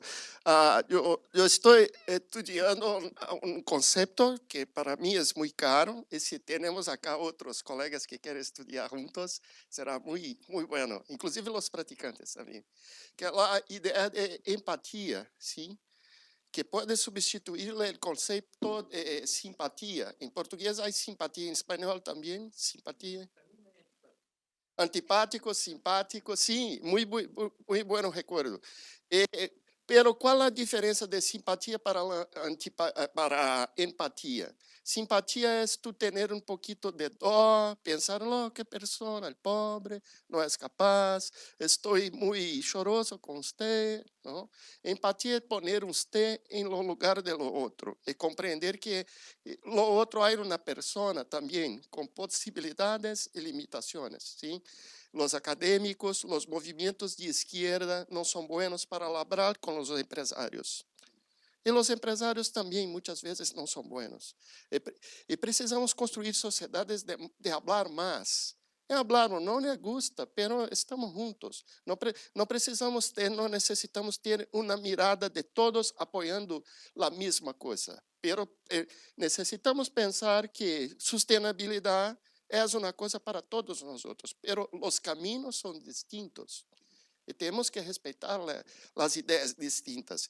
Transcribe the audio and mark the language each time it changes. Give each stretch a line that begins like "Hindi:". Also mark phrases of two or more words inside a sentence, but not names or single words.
Spanish: Yo estoy estudiando un concepto que para mí es muy caro y si tenemos acá otros colegas que quieren estudiar juntos, será muy, muy bueno, inclusive los practicantes también, que es la idea de empatía, ¿sí? Que puede sustituirle el concepto de simpatía. En portugués hay simpatía, en español también, simpatía. Antipático, simpático,
Portuguese: sim, muito bom recuerdo. Pero qual a diferença de simpatia para empatia? Simpatia é tu ter um pouquinho de dó, pensar, oh, que pessoa,
Spanish: el pobre,
Portuguese: não é capaz, estou muito choroso com você. Não? Empatia é
Spanish: poner usted
Portuguese: em lo lugar do outro e compreender que lo outro é uma pessoa também com possibilidades e limitações, sim?
Spanish: Los académicos, los movimientos de izquierda no son buenos para hablar con los empresarios. Y los empresarios también muchas veces no son buenos. Y precisamos construir sociedades de hablar más. Hablar no le gusta, pero estamos juntos.
Portuguese: No precisamos ter,
Spanish: no necesitamos ter una mirada de todos apoyando la misma cosa. Pero necesitamos pensar que sustentabilidad es una cosa para todos nosotros, pero los caminos son distintos. Y tenemos que respetar las ideas distintas.